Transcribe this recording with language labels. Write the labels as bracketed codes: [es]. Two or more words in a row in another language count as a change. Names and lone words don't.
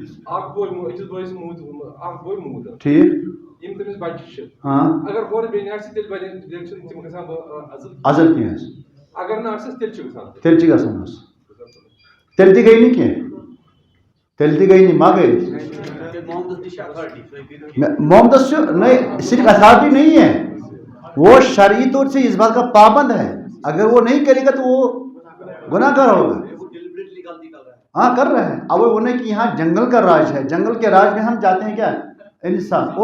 [ks] اکھ بوے أکِس بٲیِس موٗد، اکھ بوے موٗد. ٹھیٖک. یِم تٔمِس بچہِ چھِ. اگر ہورٕ بیٚنہِ آسہِ تیٚلہِ چھِنہٕ تِم گژھان عزل کیٚنٛہہ حظ. اگر نہٕ آسٮ۪س تیٚلہِ چھِ گژھان. تیٚلہِ چھِ گژھان حظ. تیٚلہِ تہِ گٔے نہٕ کیٚنٛہہ، تیٚلہِ تہِ گٔے نہٕ ما گٔے. [en] Muhammad is authority. So if you [hi] मोहम्मद नहीं, सिर्फ अथॉरिटी नहीं है, वो शरई तौर से इस बात का पाबंद है। अगर वो नहीं करेगा तो वो गुनाहगार होगा। वो deliberately गलती कर रहा है। हाँ कर रहे हैं। अब वो बोले कि यहाँ जंगल का राज है, जंगल के राज में हम जाते हैं क्या, इंसाफ।